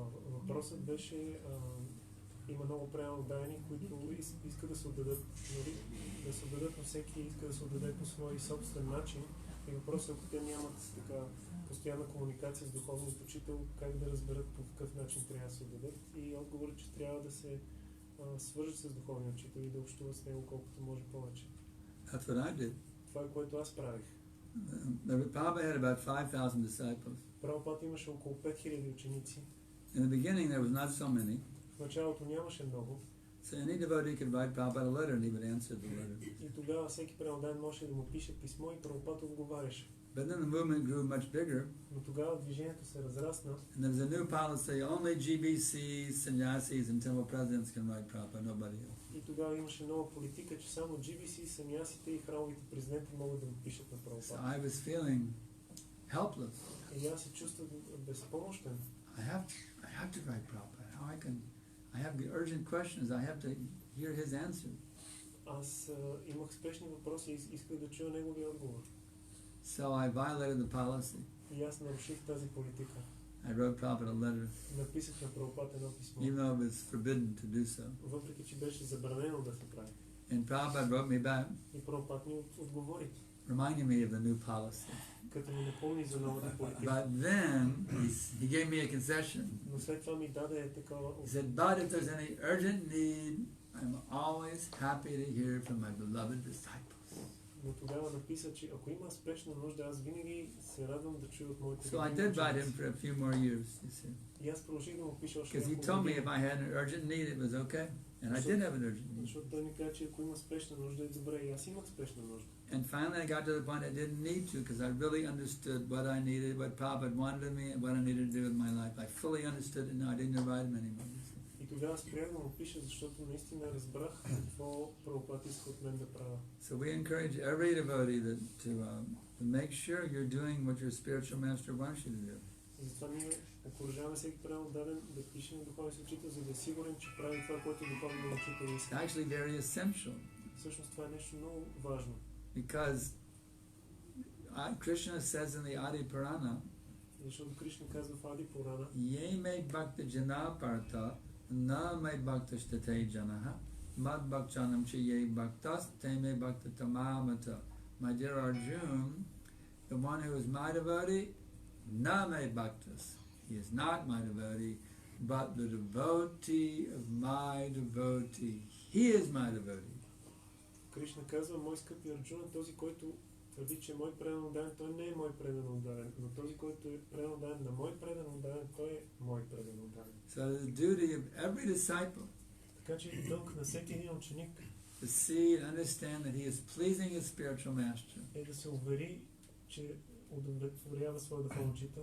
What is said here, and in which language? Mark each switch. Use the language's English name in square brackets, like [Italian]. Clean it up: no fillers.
[Bulgarian] Въпросът беше, има много преданни, които искат да се отдадат, нали, да се отдадат, но всеки иска да се отдаде по свой собствен начин. И въпросът, ако те нямат така постоянна комуникация с духовният учител, как да разберат по какъв начин трябва да се отдадат, и отговорът, че трябва да се свържат с духовния учител и да общуват с него колкото може повече. [English] That's what I did. [Bulgarian] Това е което аз правих. [English] Prabhupada had about 5,000 disciples. [Bulgarian] Прабхупада имаше около 5000 ученици. [English] In the beginning, there was not so many. [Bulgarian] В началото нямаше много. [English] So any devotee could write Prabhupada a letter and he would answer the letter. [Bulgarian] И тогава всеки преданен можеше да му пише писмо и Прабхупада отговаряше. [English] But then the movement grew much bigger. [Bulgarian] Но тогава движението се разрасна. [English] And there was a new policy, only GBCs, sannyasis, and temple presidents can write Prabhupada, nobody else. [Bulgarian] И тогава имаше нова политика, че само GBC, санясите и храмовите президенти могат да му пишат на [English] So [Bulgarian] Прабхупада. [English] I was feeling helpless. [Bulgarian] И аз се чувствах безпомощен. [English] I have to write Prabhupada. How I have the urgent questions, I have to hear his answer. [Bulgarian] Аз имах спешни въпроси и исках да чуя неговия отговор. [English] So I violated the policy. [Bulgarian] И аз наруших тази политика. [English] I wrote Prabhupada a letter, [Bulgarian] Написах на Прабхупада едно писмо. [English] even though it was forbidden to do so. [Bulgarian] Въпреки че беше забранено да се прави. [English] And Prabhupada wrote me back, [Bulgarian] И Прабхупада ми отговори, [English] reminding me of the new policy. [Bulgarian] като ми напомни за новата политика. [English] But then he gave me a concession. [Bulgarian] Но след това ми даде такова. [English] He said, but if there's any urgent need, I'm always happy to hear from my beloved disciples. [Bulgarian] Но тогава написа, че ако има спешна нужда, аз винаги се радвам да чуя от моите. [English] So I did write him for a few more years, you see. [Bulgarian] И аз продължих да му пиша още. [English] Because he told me if I had an urgent need, it was okay. And I did have an urgent need. [Bulgarian] Защото той ми каза, че ако има спешна нужда, е добре. И аз имах спешна нужда. [English] And finally I got to the point I didn't need to, because I really understood what I needed, what Prabhupada wanted of me, and what I needed to do with my life. I fully understood it, and I didn't write him anymore. [Bulgarian] И тогава спрях да му пиша, защото наистина разбрах какво Прабхупада иска от мен да правя. [English] So we encourage every devotee to make sure you're doing what your spiritual master wants you to do. [Bulgarian] И затова ние окуражаваме всеки преданен да пише на духовния си учител, за да е сигурен, че прави това, което духовният учител иска. [English] It's actually very essential. [Bulgarian] Всъщност това е нещо много важно. [English] Because Krishna says in the Adi Purana, [Bulgarian] Защото Кришна казва в Ади Пурана, [Sanskrit] Ye me bhakta jana partha, na me bhakta shtate janaha, mad bhakchanam che ye bhaktas, te me bhakta tamamata. [English] My dear Arjun, the one who is my devotee, [Sanskrit] na me bhaktas. [English] He is not my devotee, but the devotee of my devotee. He is my devotee. [Bulgarian] Кришна казва, мой скъпи Арджуна, този, който твърди, че е мой предан отдаден, той не е мой предан отдаден, но този, който е предан отдаден на мой предан отдаден, той е мой предан отдаден. [English] So the duty of every disciple [Bulgarian] Така че е дълг на всеки един ученик [English] to see and understand that he is pleasing his spiritual master [Bulgarian] е да се увери, че удовлетворява своя духовен учител